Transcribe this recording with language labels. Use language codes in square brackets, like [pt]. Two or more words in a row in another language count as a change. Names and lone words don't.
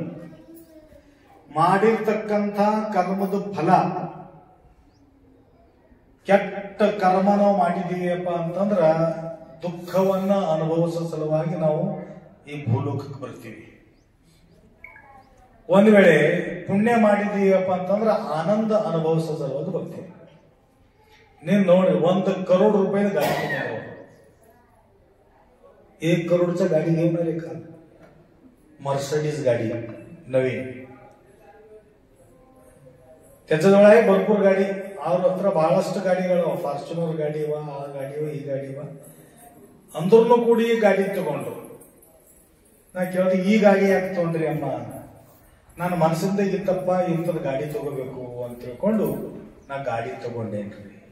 [kn] ಮಾಡಿರ್ತಕ್ಕಂಥ ಕರ್ಮದ ಫಲ, ಕೆಟ್ಟ ಕರ್ಮ ನಾವು ಮಾಡಿದೀವಪ್ಪ ಅಂತಂದ್ರ ದುಃಖವನ್ನ ಅನುಭವಿಸೋ ಸಲುವಾಗಿ ನಾವು ಈ ಭೂಲೋಕಕ್ಕೆ ಬರ್ತೀವಿ. ಒಂದ್ ವೇಳೆ ಪುಣ್ಯ ಮಾಡಿದೀವಪ್ಪ ಅಂತಂದ್ರ ಆನಂದ ಅನುಭವಿಸೋ ಸಲುವಾಗಿ ಬರ್ತೀವಿ. ನೀನ್ ನೋಡಿ, 1 ಕರೋಡ್ ರೂಪಾಯಿ ಗಾಡಿ ತಗೊಂಡು [mr] 1 करोडच्या गाडी घेऊन आले का? मर्सिडीज गाडी नवीन. त्याच्याजवळ आहे भरपूर गाडी. [kn] ಅವ್ರ ಹತ್ರ ಬಹಳಷ್ಟು ಗಾಡಿಗಳು, ಫಾರ್ಚುನರ್ ಗಾಡಿವ, ಆ ಗಾಡಿವ, ಈ ಗಾಡಿವ. ಅಂದ್ರೂ ಕೂಡ ಈ ಗಾಡಿ ತಗೊಂಡ್ರು. ನಾ ಕೇಳಿದೆ, ಈ ಗಾಡಿ ಯಾಕೆ ತಗೊಂಡ್ರಿ ಅಮ್ಮ? ನಾನು ಮನಸ್ಸಿಂದ ಇತ್ತಪ್ಪ ಇಂಥದ್ ಗಾಡಿ ತಗೋಬೇಕು ಅಂತ ತಿಳ್ಕೊಂಡು ನಾ ಗಾಡಿ ತಗೊಂಡೇನ್ರಿ.